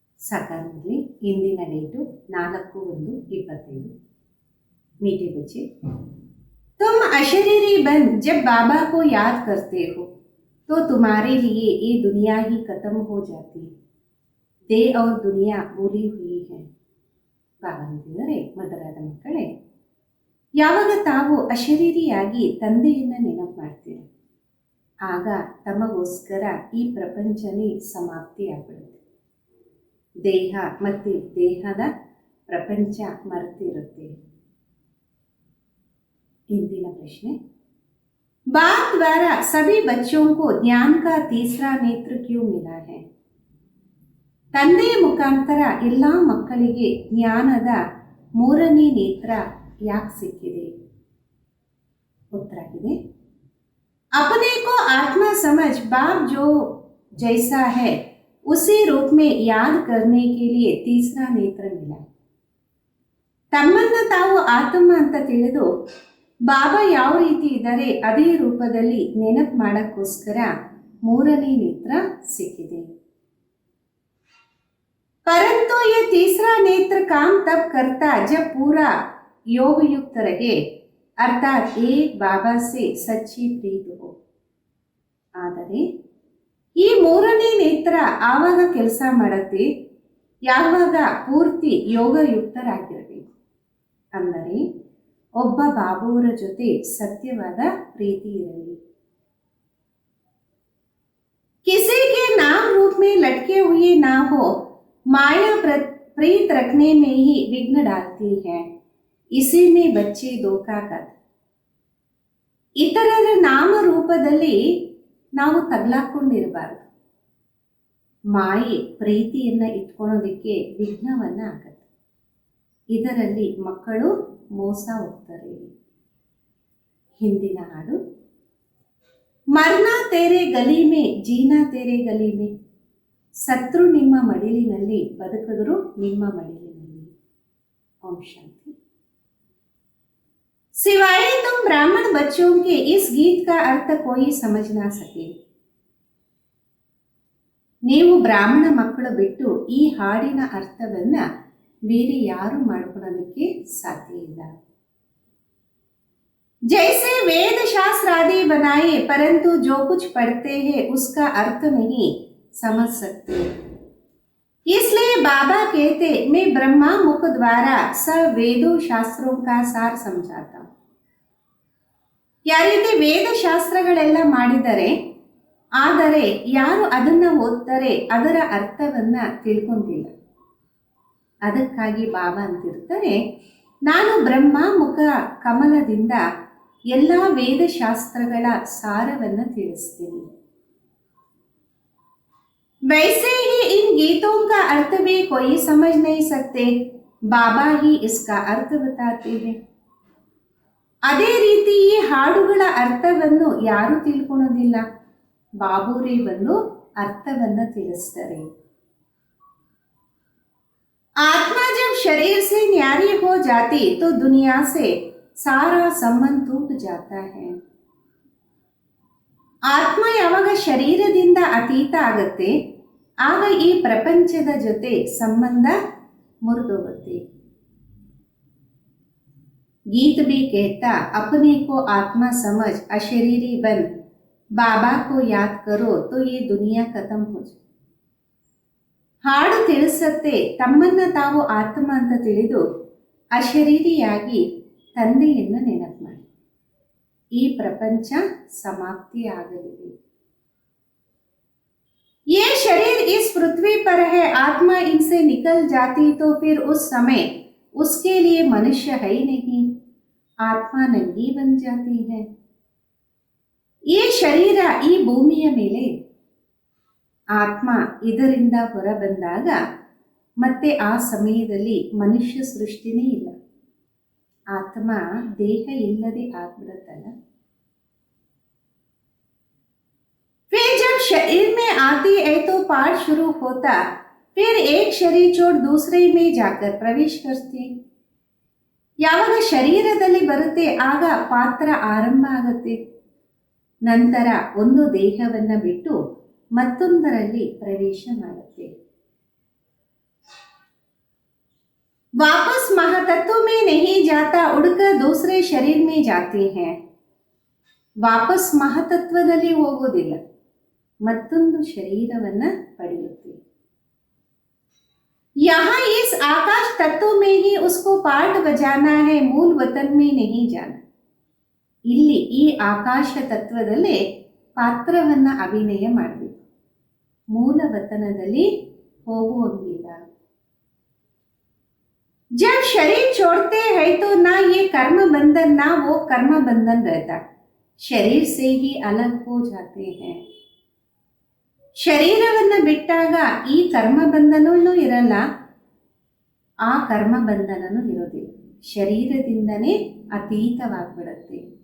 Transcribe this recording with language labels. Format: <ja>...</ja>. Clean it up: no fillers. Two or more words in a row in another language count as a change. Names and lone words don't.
<kn>ಸಾಕಾರದಲ್ಲಿ ಇಂದಿನ ಡೇಟು 4/1/25।</kn> <hi>मीठे बच्चे, तुम अशरीरी बन जब बाबा को याद करते हो तो तुम्हारे लिए ये दुनिया ही खत्म हो जाती है। दे और दुनिया भूली हुई है।</hi> <kn>ಬಾಬಾ ಅಂತಿದ್ದಾರೆ, ಮಧುರಾದ ಮಕ್ಕಳೇ, ಯಾವಾಗ ತಾವು ಅಶರೀರಿಯಾಗಿ ತಂದೆಯನ್ನು ನೆನಪು ಮಾಡ್ತೀರ ಆಗ ತಮಗೋಸ್ಕರ ಈ ಪ್ರಪಂಚನೇ ಸಮಾಪ್ತಿಯಾಗ್ಬಿಡುತ್ತೆ. ದೇಹ ಮತ್ತು ದೇಹದ ಪ್ರಪಂಚ ಮರೆತಿರುತ್ತೆ।</kn> <hi>इंदिन प्रश्न, बाप द्वारा सभी बच्चों को ज्ञान का तीसरा नेत्र क्यों मिला है?</hi> <kn>ತಂದೆಯ ಮುಖಾಂತರ ಎಲ್ಲ ಮಕ್ಕಳಿಗೆ ಜ್ಞಾನದ ಮೂರನೇ ನೇತ್ರ ಯಾಕೆ ಸಿಕ್ಕಿದೆ?</kn> <hi>उत्तर है, अपने को आत्मा समझ बाप जो जैसा है उसी रूप में याद करने के लिए तीसरा नेत्र मिला।</hi> <kn>ತಮ್ಮನ್ನು ತಾವು ಆತ್ಮ ಅಂತ ತಿಳಿದು ಬಾಬಾ ಯಾವ ರೀತಿ ಇದ್ದಾರೆ ಅದೇ ರೂಪದಲ್ಲಿ ನೆನಪು ಮಾಡಕ್ಕೋಸ್ಕರ ಮೂರನೇ ನೇತ್ರ ಸಿಕ್ಕಿದೆ।</kn> <hi>परंतु ये तीसरा नेत्र काम तब करता जब पूरा योग युक्त रहे, अर्थात एक बाबा से सच्ची प्रीत हो।</hi> <kn>ಆದರೆ ಈ ಮೂರನೇ ನೇತ್ರ ಆವಾಗ ಕೆಲಸ ಮಾಡುತ್ತೆ ಯಾವಾಗ ಪೂರ್ತಿ ಯೋಗಯುಕ್ತರಾಗಿರಬೇಕು, ಅಂದರೆ ಒಬ್ಬ ಬಾಬುವರ ಜೊತೆ ಸತ್ಯವಾದ ಪ್ರೀತಿ ಇರಲಿ।</kn> <hi>किसी के नाम रूप में लटके हुए ना हो, माया प्रीत रखने में ही विघ्न डालती है। इसी में बच्चे धोखा कर</hi> <kn>ಇತರರ ನಾಮ ರೂಪದಲ್ಲಿ ನಾವು ತಗಲಾಕೊಂಡಿರಬಾರದು। ಮಾಯೆ ಪ್ರೀತಿಯನ್ನು ಇಟ್ಕೊಳ್ಳೋದಕ್ಕೆ ವಿಘ್ನವನ್ನು ಆಗತ್ತೆ, ಇದರಲ್ಲಿ ಮಕ್ಕಳು ಮೋಸ ಹೋಗ್ತಾರೆ। ಹಿಂದಿನ ಹಾಡು,</kn> <hi>मरना तेरे गली में जीना तेरे गली में,</hi> <kn>ಸತ್ರು ನಿಮ್ಮ ಮಡಿಲಿನಲ್ಲಿ ಬದುಕಿದ್ರು ನಿಮ್ಮ ಮಡಿಲಿನಲ್ಲಿ। ಓಂ ಶಾಂತಿ।</kn> <hi>सिवाय तुम ब्राह्मण बच्चों के इस गीत का अर्थ कोई समझ ना सके।</hi> <kn>ನೀವು ಬ್ರಾಹ್ಮಣ ಮಕ್ಕಳು ಬಿಟ್ಟು ಈ ಹಾಡಿನ ಅರ್ಥವನ್ನ ಬೇರೆ ಯಾರು ಮಾಡ್ಕೊಳ್ಳೋದಕ್ಕೆ ಸಾಧ್ಯ ಇಲ್ಲ।</kn> <hi>जैसे वेद शास्त्र आदि बनाए परंतु जो कुछ पढ़ते हैं उसका अर्थ नहीं समझ सकते, इसलिए बाबा कहते मैं ब्रह्मा मुख द्वारा सब वेदों शास्त्रों का सार समझाता हूं।</hi> <kn>ಯಾವ ರೀತಿ ವೇದ ಶಾಸ್ತ್ರಗಳೆಲ್ಲ ಮಾಡಿದರೆ ಆದರೆ ಯಾರು ಅದನ್ನ ಓದ್ತಾರೆ ಅದರ ಅರ್ಥವನ್ನ ತಿಳ್ಕೊಂತಿಲ್ಲ, ಅದಕ್ಕಾಗಿ ಬಾಬಾ ಅಂತಿರ್ತಾರೆ ನಾನು ಬ್ರಹ್ಮ ಮುಖ ಕಮಲದಿಂದ ಎಲ್ಲ ವೇದಶಾಸ್ತ್ರಗಳ ಸಾರವನ್ನು ತಿಳಿಸ್ತೀನಿ।</kn> <hi>वैसे ही इन गीतों का अर्थ भी कोई समझ नहीं सकते, बाबा ही इसका अर्थ बताते हैं।</hi> <kn>ಅದೇ ರೀತಿ ಈ ಹಾಡುಗಳ ಅರ್ಥವನ್ನು ಯಾರು ತಿಳ್ಕೊಳ್ಳೋದಿಲ್ಲ, ಬಾಬೂರೇ ಬಂದು ಅರ್ಥವನ್ನು ತಿಳಿಸ್ತಾರೆ।</kn> <hi>आत्मा जब शरीर से न्यारी हो जाती तो दुनिया से सारा संबंध टूट जाता है।</hi> <kn>ಆತ್ಮ ಯಾವಾಗ ಶರೀರದಿಂದ ಅತೀತ ಆಗುತ್ತೆ ಆಗ ಈ ಪ್ರಪಂಚದ ಜೊತೆ ಸಂಬಂಧ ಮುರಿದೋಗುತ್ತೆ।</kn> <hi>गीत भी कहता अपने को आत्मा समझ अशरीरी बन बाबा को याद करो तो ये दुनिया खत्म हो जाए।</hi> <kn>ಹಾಡು ತಿಳಿಸತ್ತೆ ತಮ್ಮನ್ನ ತಾವು ಆತ್ಮ ಅಂತ ತಿಳಿದು ಅಶರೀರಿಯಾಗಿ ತಂದೆಯನ್ನು ನೆನಪು ಮಾಡಿ, ಈ ಪ್ರಪಂಚ ಸಮಾಪ್ತಿ ಆಗಲಿದೆ।</kn> <hi>ये शरीर इस पृथ्वी पर है, आत्मा इनसे निकल जाती तो फिर उस समय उसके लिए मनुष्य है ही नहीं, आत्मा नंगी बन जाती है।</hi> <kn>ये ಶರೀರ ಈ ಭೂಮಿಯ ಮೇಲೆ, ಆತ್ಮ ಇದರಿಂದ ಹೊರ ಬಂದಾಗ ಮತ್ತೆ ಆ ಸಮಯದಲ್ಲಿ ಮನುಷ್ಯ ಸೃಷ್ಟಿನೇ ಇಲ್ಲ, ಆತ್ಮ ದೇಹ ಇಲ್ಲದೆ ಆಗ್ಬಿಡುತ್ತಲ್ಲ।</kn> <hi>फिर जब शरीर में आती है तो पाठ शुरू होता, फिर एक शरीर छोड़ दूसरे में जाकर प्रवेश करती।</hi> <kn>ಯಾವಾಗ ಶರೀರದಲ್ಲಿ ಬರುತ್ತೆ ಆಗ ಪಾತ್ರ ಆರಂಭ ಆಗುತ್ತೆ, ನಂತರ ಒಂದು ದೇಹವನ್ನು ಬಿಟ್ಟು ಮತ್ತೊಂದರಲ್ಲಿ ಪ್ರವೇಶ ಮಾಡುತ್ತೆ।</kn> <hi>तत्व में नहीं जाता, उड़कर दूसरे शरीर में जाते हैं.</hi> <kn>ವಾಪಸ್ ಮಹತತ್ವದಲ್ಲಿ ಹೋಗೋದಿಲ್ಲ, ಮತ್ತೊಂದು ಶರೀರವನ್ನ ಪಡೆಯುತ್ತೆ.</kn> <hi>यहाँ इस आकाश तत्व में ही उसको पाठ बजाना है, मूल वतन में नहीं जाना.</hi> <kn>ಇಲ್ಲಿ ಈ ಆಕಾಶ ತತ್ವದಲ್ಲೇ ಪಾತ್ರವನ್ನ ಅಭಿನಯ ಮಾಡಬೇಕು, ಮೂಲ ವತನದಲ್ಲಿ ಹೋಗುವಂಗಿಲ್ಲ.</kn> <hi>जब शरीर छोड़ते हैं तो ना ये कर्म बंधन ना वो कर्म बंधन रहता, शरीर से ही अलग हो जाते हैं.</hi> <kn>ಶರೀರವನ್ನ ಬಿಟ್ಟಾಗ ಈ ಕರ್ಮ ಬಂಧನವೂ ಇರಲ್ಲ, ಆ ಕರ್ಮ ಬಂಧನನೂ ಇರೋದಿಲ್ಲ, ಶರೀರದಿಂದನೇ ಅತೀತವಾಗ್ಬಿಡುತ್ತೆ.</kn>